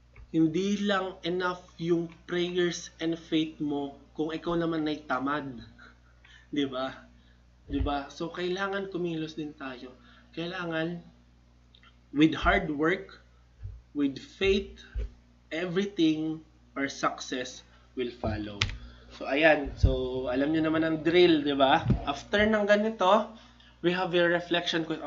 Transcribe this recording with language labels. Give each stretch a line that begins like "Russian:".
Filipino: Hindi lang enough yung prayers and faith mo kung ikaw naman ay tamad. Di ba? Di ba? So, kailangan kumilos din tayo. Kailangan,
English: with hard work, with faith, everything or success will follow.
Filipino: So, ayan. So, alam niyo naman ang drill, di ba?
English: After
Filipino: ng ganito,
English: we have a reflection question.